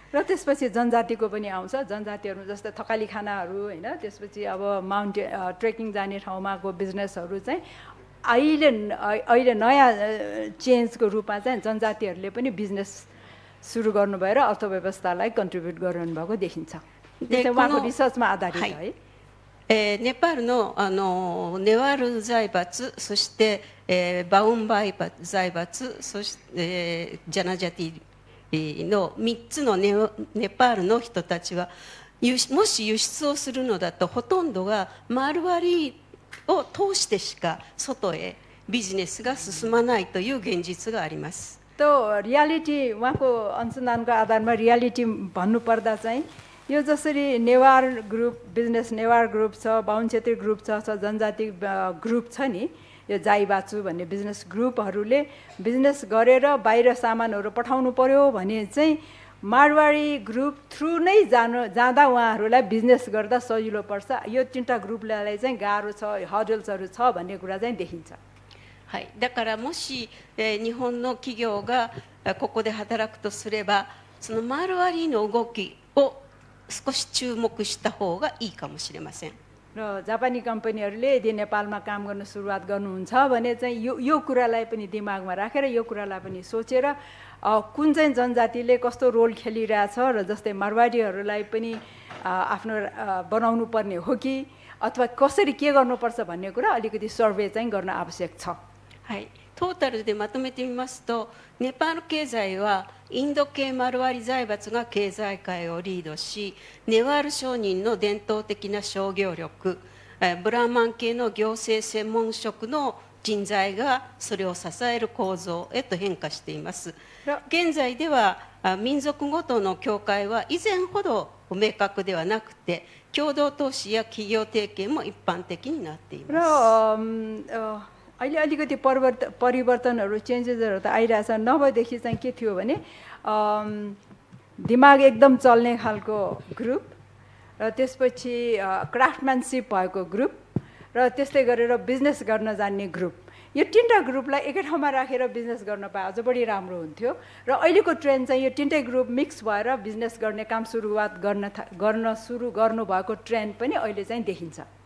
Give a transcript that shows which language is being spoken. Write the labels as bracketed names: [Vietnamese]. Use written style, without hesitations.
[Nepali] र त्यसपछि जनजातिको पनि आउँछ। जनजातिहरू जस्तै थकाली खानाहरू हैन, त्यसपछि अब माउन्टेन ट्रेकिङ जाने ठाउँमाको बिजनेसहरू चाहिँ अहिले नयाँ चेन्जको रूपमा चाहिँ जनजातिहरूले पनि बिजनेस सुरु गर्नुभयो र अर्थव्यवस्थालाई कन्ट्रिब्युट गरिरहनु भएको देखिन्छ। त्यो उहाँको रिसर्चमा आधारित है। [Japanese] ネパールのネワール財閥、そしてバウンバイ財閥、そしてジャナジャティの3つのネパールの人たちはもし輸出をするのだとほとんどがマールワリを通してしか外へビジネスが進まないという現実があります。 [Nepali] त रियालिटी उहाँको अनुसन्धानको आधारमा रियालिटी भन्नुपर्दा चाहिँ यो जसरी Newar group business Newar group छ बाहुन छेत्री ग्रुप छ जनजाति ग्रुप छ नि यो जाई बाचु भन्ने बिजनेस ग्रुपहरूले बिजनेस गरेर बाहिर सामानहरू पठाउनु पर्यो भने चाहिँ मारवाडी ग्रुप थ्रु नै जाँदा उहाँहरूलाई बिजनेस गर्दा सजिलो पर्छ यो तीनटा ग्रुपलाई चाहिँ गाह्रो छ हर्डल्सहरू छ भन्ने कुरा चाहिँ देखिन्छ [Japanese] はい、だからもし、日本の企業がここで働くとすればそのマルワリの動きを少し注目した方がいいかもしれません。 [Nepali] र जापानी कम्पनीहरूले यदि नेपालमा काम गर्न सुरुवात गर्नुहुन्छ भने चाहिँ यो कुरालाई पनि दिमागमा राखेर यो कुरालाई पनि सोचेर कुन चाहिँ जनजातिले कस्तो रोल खेलिरहेछ र जस्तै मारवाडीहरूलाई पनि आफ्नो बनाउनु पर्ने हो कि अथवा कसरी के गर्नुपर्छ भन्ने कुरा अलिकति सर्वे चाहिँ गर्न आवश्यक छ। [Japanese] はい、トータルでまとめてみますと、ネパール経済はインド系マルワリ財閥が経済界をリードし、ネワール商人の伝統的な商業力、ブラーマン系の行政専門職の人材がそれを支える構造へと変化しています。現在では民族ごとの境界は以前ほど明確ではなくて、共同投資や企業提携も一般的になっています。 [Nepali] अहिले अलिकति परिवर्तनहरू चेन्जेसहरू त आइरहेछ नभएदेखि चाहिँ के थियो भने दिमाग एकदम चल्ने खालको ग्रुप र त्यसपछि क्राफ्टम्यानसिप भएको ग्रुप र त्यस्तै गरेर बिजनेस गर्न जान्ने ग्रुप यो तीनटा ग्रुपलाई एकै ठाउँमा राखेर बिजनेस गर्न पाए अझ बढी राम्रो हुन्थ्यो र अहिलेको ट्रेन्ड चाहिँ यो तीनटै ग्रुप मिक्स भएर बिजनेस गर्ने काम सुरुवात गर्न सुरु गर्नुभएको ट्रेन्ड पनि अहिले चाहिँ देखिन्छ।